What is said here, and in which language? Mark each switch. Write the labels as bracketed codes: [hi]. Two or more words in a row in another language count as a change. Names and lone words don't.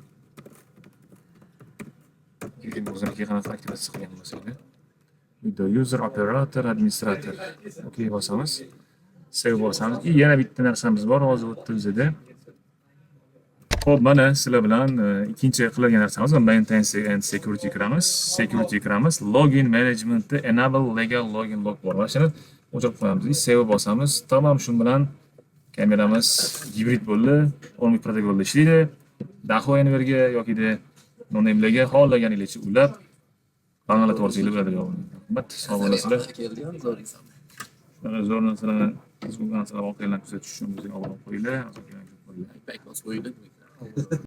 [uz] Keyin o'zimizga qanaqa aktivatsiya qilgan bo'lsak-da. Uyda [en] user, operator, administrator. [uz] Okey bosamiz. Save bosamiz. Yana bitta narsamiz bor hozir o'tdi bizda. Xo'p, mana sizlar bilan ikkinchi qiladigan narsamiz [en] maintenance and security [uz] kiramiz. Security kiramiz. [en] Login management'da enable legal login log [uz] bor. Mana shuni o'chirib qo'yamiz. Save bosamiz. Tamam, shu bilan kameramiz gibrid bo'ldi. Onway protokolda ishlaydi. Daho Enver'ga yoki noname'larga xohlaganingizcha ulab bangladesh orqali bo'ladi. Rahmat, sog' bo'lasizlar. Zo'r narsalarni voqealarni kuzatish uchun bizga obuna qo'yinglar. [en] Back was really